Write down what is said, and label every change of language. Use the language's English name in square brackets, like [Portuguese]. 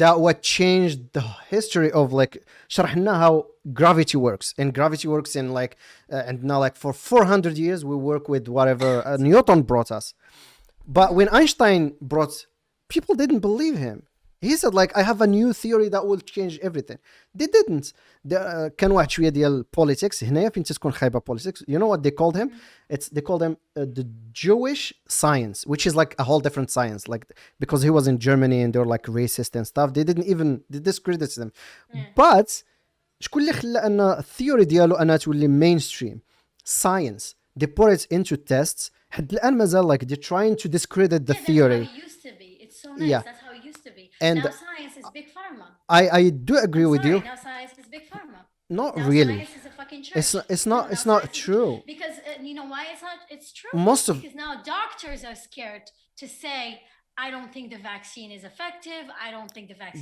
[English] that what changed the history of like [Arabic] شرح لنا [English] how gravity works, and gravity works in like and now like for 400 years we work with whatever Newton brought us. But when Einstein brought, people didn't believe him. He said like I have a new theory that will change everything. They didn't. [Arabic] كان واحد شوية ديال politics هنايا فين تكون خايبة politics. [English] You know what they called him? They called him the Jewish science, which is like a whole different science. Like because he was in Germany and they were like racist and stuff. They discredited them. But [Arabic] شكون اللي خلى أن الثيوري ديالو أنها تولي [English] mainstream science? They put it into tests. [Arabic] حد الآن مازال [English] like they're trying to discredit the theory. That's how it used to be. It's so nice. Yeah. That's how it used to be. And now science is big pharma. I do agree with you. Now science is big pharma. Not Now really. science is a fucking church. It's not Now science is- true. Because you know why it's not. It's true. Because now doctors are scared to say, I don't think the vaccine is effective. I don't think the vaccine.